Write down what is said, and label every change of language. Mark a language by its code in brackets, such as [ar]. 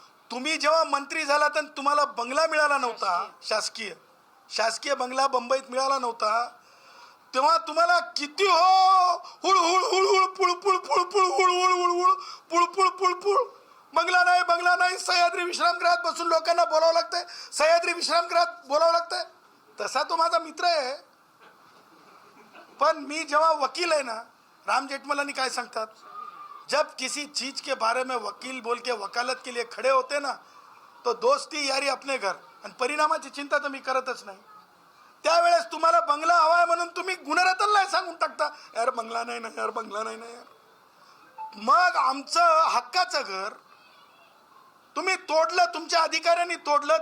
[mr] तुम्ही जेव्हा मंत्री झाला तर तुम्हाला बंगला मिळाला नव्हता, शासकीय बंगला बंबईत मिळाला नव्हता, तेव्हा तुम्हाला किती हो हुळ हुळ हुळ हुळ पुळ पुळ पुळ पुळ हुळ हुळ हुळ हुळ पुळ पुळ पुळ पुळ बंगला नाही सह्याद्री विश्रामगृहात बसून लोकांना बोलावं लागतंय, सह्याद्री विश्रामगृहात बोलावं लागतंय. तसा तो माझा मित्र आहे. पण मी जेव्हा वकील आहे ना, राम जेठमलानी काय सांगतात, [hi] जब किसी चीज के बारे में वकील बोल के वकालत के लिए खड़े होते ना, तो दोस्ती यारी अपने घर. [mr] आणि परिणामाची चिंता तर मी करतच नाही. त्यावेळेस तुम्हाला बंगला हवाय म्हणून तुम्ही गुणरत्न नाही सांगून टाकता, यार बंगला नाही ना यार, बंगला नाही ना यार. मग आमचं हक्काचं घर तुम्ही तोडलं, तुमच्या अधिकाऱ्यांनी तोडलं.